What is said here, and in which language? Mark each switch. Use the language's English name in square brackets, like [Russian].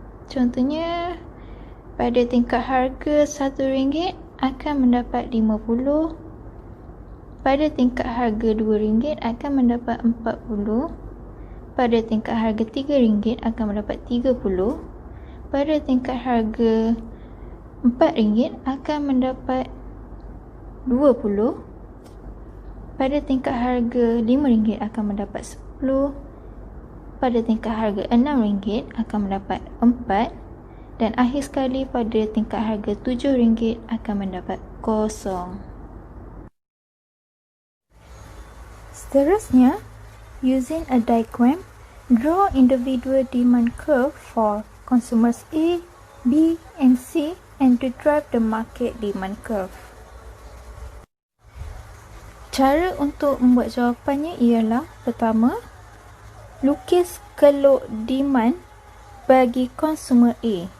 [Malay] Contohnya, pada tingkat harga RM1 akan mendapat 50, pada tingkat harga RM2 akan mendapat 40, pada tingkat harga RM3 akan mendapat 30, pada tingkat harga RM4 akan mendapat 20, pada tingkat harga RM5 akan mendapat 10, pada tingkat harga RM6 akan mendapat 4 dan akhir sekali pada tingkat harga RM7 akan mendapat 0. Seterusnya, [English] using a diagram, draw individual demand curve for consumers A, B and C and derive the market demand curve. [Malay] Cara untuk membuat jawapannya ialah pertama, lukis kelok demand bagi consumer A.